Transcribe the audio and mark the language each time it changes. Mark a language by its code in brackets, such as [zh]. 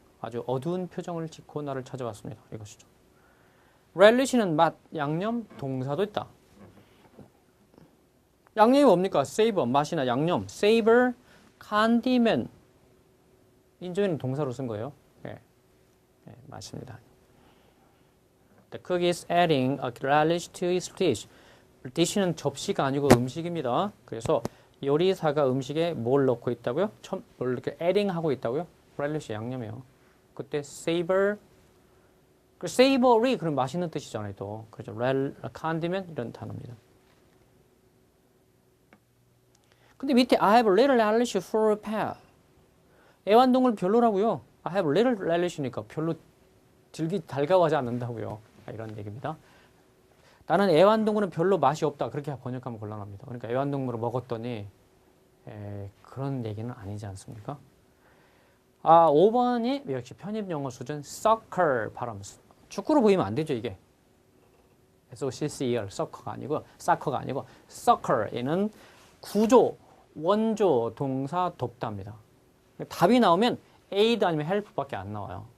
[ko] 아주 어두운 표정을 짓고 나를 찾아왔습니다. 이것이죠. relish는 맛, 양념, 동사도 있다. 양념이 뭡니까? savor, 맛이나 양념. [en] savor, condiment. [ko] 인조에는 동사로 쓴 거예요. 네, 맞습니다. [en] The cook is adding a relish to his dish. [ko] dish는 접시가 아니고 음식입니다. 그래서 요리사가 음식에 뭘 넣고 있다고요? 뭘 이렇게 adding 하고 있다고요? relish 양념이요. 그때 savor, savory 그럼 맛있는 뜻이잖아요. 또 그렇죠. condiment 이런 단어입니다. 근데 밑에 [en] I have little relish for pet. [ko] 애완동물 별로라고요. [en] I have little relish [ko] 니까 별로 달가워하지 않는다고요. 이런 얘기입니다. 나는 애완동물은 별로 맛이 없다. 그렇게 번역하면 곤란합니다. 그러니까 애완동물을 먹었더니 그런 얘기는 아니지 않습니까? 5번이 역시 편입영어 수준 soccer 발음. 축구로 보이면 안 되죠, 이게. S-O-C-C-E-R, soccer가 아니고 soccer. 얘는 구조, 원조, 동사, 돕다입니다. 답이 나오면 aid 아니면 help밖에 안 나와요.